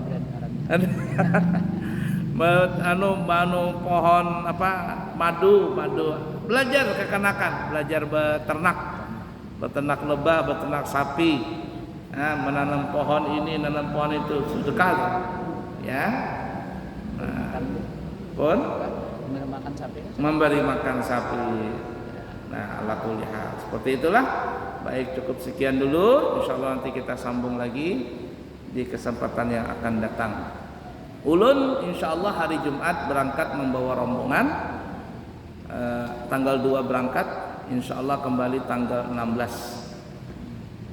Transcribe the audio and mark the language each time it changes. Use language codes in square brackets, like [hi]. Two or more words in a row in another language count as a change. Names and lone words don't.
[id] Pohon madu, belajar kekanakan, belajar beternak lebah, beternak sapi, menanam pohon ini, nanam pohon itu, sedekah ya. Pun memberi makan sapi. Nah, [ar] ala kulli hal seperti itulah. [id] Baik, cukup sekian dulu, insyaallah nanti kita sambung lagi di kesempatan yang akan datang. Ulun insyaallah hari Jumat berangkat membawa rombongan, tanggal 2 berangkat, insyaallah kembali tanggal 16.